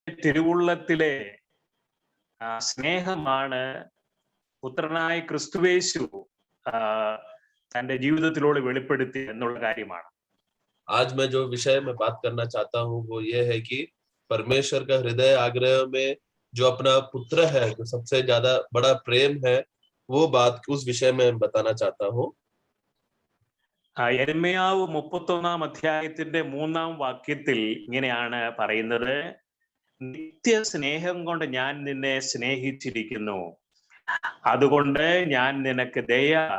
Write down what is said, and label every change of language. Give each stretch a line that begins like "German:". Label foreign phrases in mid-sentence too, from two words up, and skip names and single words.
Malayalam: തിരുവുള്ളത്തിലെ സ്നേഹമാണ് പുത്രനായ ക്രിസ്തുവേശു തന്റെ ജീവിതത്തിലൂടെ വെളിപ്പെടുത്തി എന്നുള്ള കാര്യമാണ്.
Hindi: आज मैं जो विषय में बात करना चाहता हूँ वो ये है कि परमेश्वर का हृदय आग्रह में जो अपना पुत्र है, जो सबसे ज्यादा बड़ा प्रेम है, वो बात उस विषय में बताना चाहता हूँ.
Malayalam: യെരമ്യാവ് 31-ാം അധ്യായത്തിന്റെ 3-ാം വാക്യത്തിൽ ഇങ്ങനെയാണ് പറയുന്നത്, നിത്യ സ്നേഹം കൊണ്ട് ഞാൻ നിന്നെ സ്നേഹിച്ചിരിക്കുന്നു, അതുകൊണ്ട് ഞാൻ നിനക്ക് ദയ.